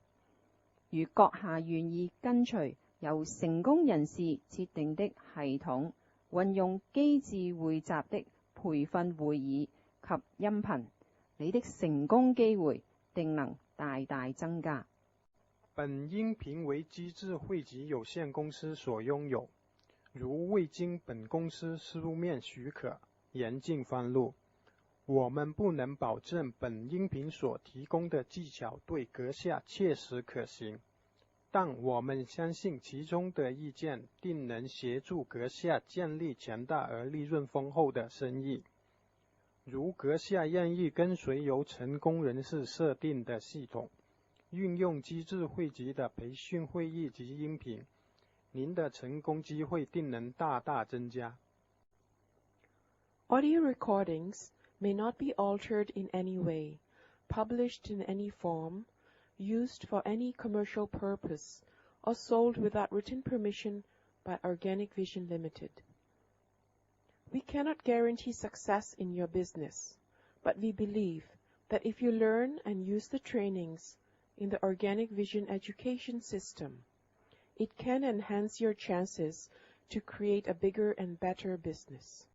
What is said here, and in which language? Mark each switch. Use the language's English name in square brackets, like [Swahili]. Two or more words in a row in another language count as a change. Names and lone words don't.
[Chinese] 如閣下願意跟隨由成功人士設定的系統，運用機智匯集的培訓會議及音頻，你的成功機會定能大大增加。本音頻為機智匯集有限公司所擁有， 如未经本公司书面许可，严禁翻录。我们不能保证本音频所提供的技巧对阁下切实可行，但我们相信其中的意见定能协助阁下建立强大而利润丰厚的生意。如阁下愿意跟随由成功人士设定的系统，运用机智汇集的培训会议及音频，您的成功机会定能大大增加。 [English] Audio recordings may not be altered in any way, published in any form, used for any commercial purpose, or sold without written permission by Organic Vision Limited. We cannot guarantee success in your business, but we believe that if you learn and use the trainings in the Organic Vision education system, it can enhance your chances to create a bigger and better business.